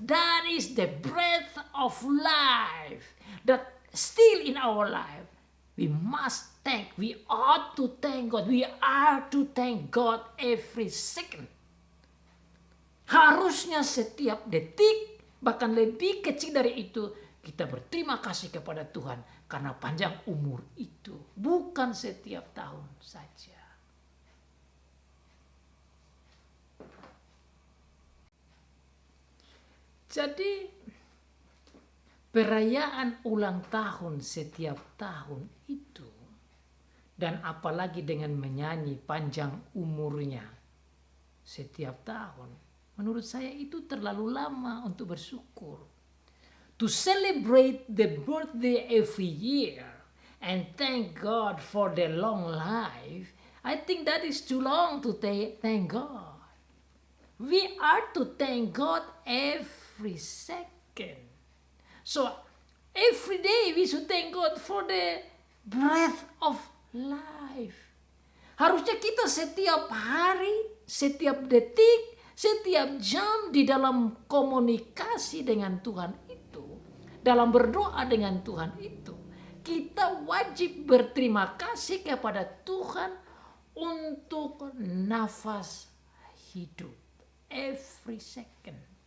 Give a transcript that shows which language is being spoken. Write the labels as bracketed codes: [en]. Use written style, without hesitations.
[en] That is the breath of life. That still in our life. We must thank. We ought to thank God. We are to thank God every second. [id] Harusnya setiap detik, bahkan lebih kecil dari itu, kita berterima kasih kepada Tuhan karena panjang umur itu. Bukan setiap tahun saja. Jadi perayaan ulang tahun setiap tahun itu, dan apalagi dengan menyanyi panjang umurnya setiap tahun, menurut saya itu terlalu lama untuk bersyukur. [en] To celebrate the birthday every year and thank God for the long life, I think that is too long to thank God. We are to thank God every second. So every day we should thank God for the breath of life. [id] Harusnya kita setiap hari, setiap detik, setiap jam di dalam komunikasi dengan Tuhan itu, dalam berdoa dengan Tuhan itu, kita wajib berterima kasih kepada Tuhan untuk nafas hidup [en] every second.